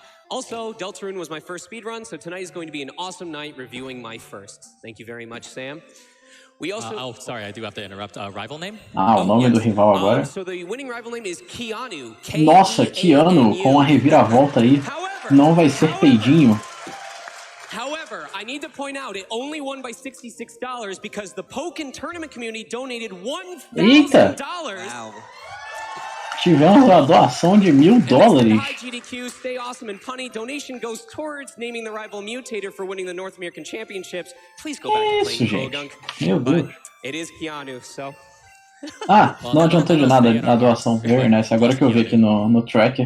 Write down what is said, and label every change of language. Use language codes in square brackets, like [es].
[en] Also, Deltarune was my first speedrun, so tonight is going to be an awesome night reviewing my firsts. Thank you very much, Sam. We also... oh, sorry, I do have to interrupt. Rival name? [pt] O nome do rival agora. [en] So the winning rival name is Keanu. [pt] Nossa, Keanu, com a reviravolta aí, não vai ser peidinho. [en] However, I need to point out it only won by $66 because the Pokken tournament community donated $1,000. [pt] Wow. Tivemos a doação de $1.000. [en] SGDQ, stay awesome and punny. Donation goes towards naming the rival mutator for winning the North American Championships. Please go back to playing Pogunk. [pt] Meu Deus. [en] It is Keanu, so... [pt] Não adiantou de nada a doação. [en] Very nice. [pt] Agora que eu vi aqui no tracker.